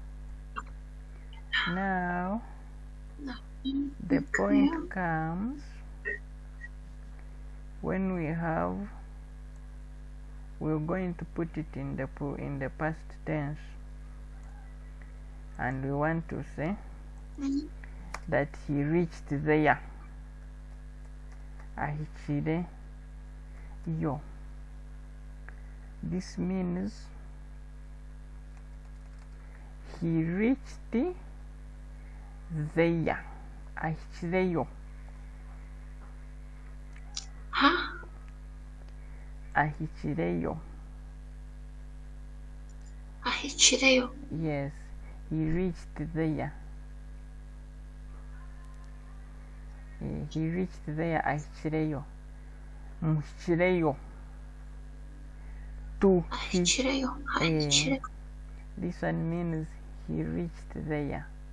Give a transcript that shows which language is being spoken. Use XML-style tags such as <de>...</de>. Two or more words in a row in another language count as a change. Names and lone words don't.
<en>Now the point comes when we're going to put it in the past tense, and we want to say that he reached there.</en> <nyn>Ahikire yo.</nyn> <en>This means he reached there.</en> <nyn>Ahikire yo. Huh? Ahichireyo. Ahichireyo.</nyn> <en>Yes, he reached there. He reached there. Ahichireyo.</en> <nyn>Muhichireyo. To Ahichireyo.</nyn> <en>This one means he reached there.</en>